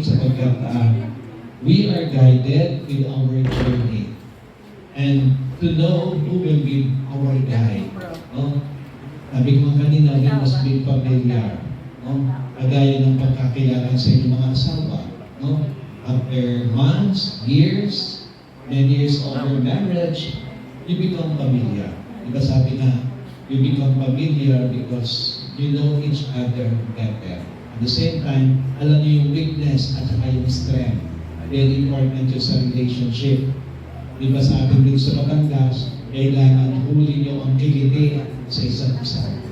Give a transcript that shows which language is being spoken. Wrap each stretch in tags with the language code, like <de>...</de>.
<en>Sapagkat we are guided with our journey. And to know who will be our guide.</en> <tl>Sabi ko kanina,</tl> <en>we must be familiar.</en> <tl>Kagaya ng pagkakilala sa inyong mga asawa.</tl> <en>After months, years, many years of your marriage, you become familiar.</en> <tl>Diba sabi nga,</tl> <en>you become familiar because you know each other better. At the same time,</en> <tl>alam niyo yung weakness at saka yung strength.</tl> <en>Very important</en> <tl>yung sa</tl> <en>relationship.</en> <tl>Diba sabi dito sa Batangas, kailangan huli niyo ang kiliti sa isa't isa.</tl>